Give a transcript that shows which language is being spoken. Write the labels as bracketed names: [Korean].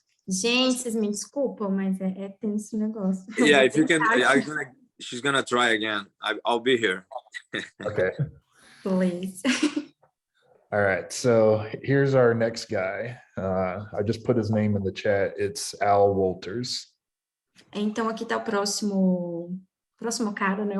[Portuguese] Gente, vocês me desculpam, mas é tenso o negócio. [English] Yeah, if you can, she's gonna try again. I'll be here. Okay. Please. All right, so here's our next guy. I just put his name in the chat. It's Al Wolters. [Portuguese] Então, aqui está o próximo cara, né?